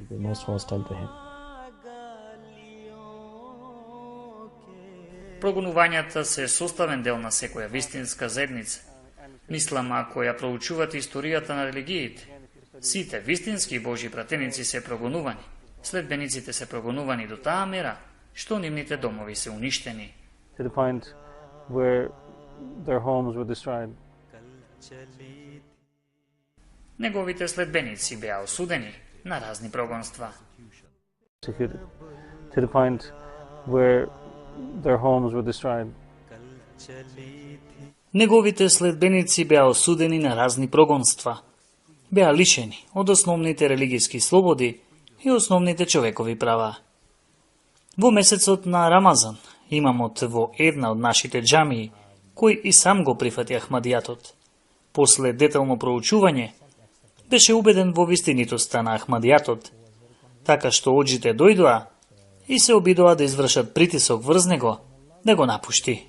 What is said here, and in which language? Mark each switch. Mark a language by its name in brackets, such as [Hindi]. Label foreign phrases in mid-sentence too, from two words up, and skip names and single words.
[Macedonian] Прогонувањата се составен дел на секоја вистинска заедница. Мислам, ако ја проучувате историјата на религиите, сите вистински Божји пратеници се прогонувани, следбениците се прогонувани до таа мера што нивните домови се уништени. [English] To the point where their homes were destroyed. [Macedonian] Неговите следбеници беа осудени на разни прогонства. [English] To the point where their homes were destroyed. [Macedonian] Неговите следбеници беа осудени на разни прогонства. Беа лишени од основните религиски слободи и основните човекови права. Во месецот на Рамазан, имамот во една од нашите џамии, кој и сам го прифати Ахмадијатот, после детално проучување, беше убеден во вистинитоста на Ахмадијатот, така што оджите дојдоа и се обидоа да извршат притисок врз него да го напушти.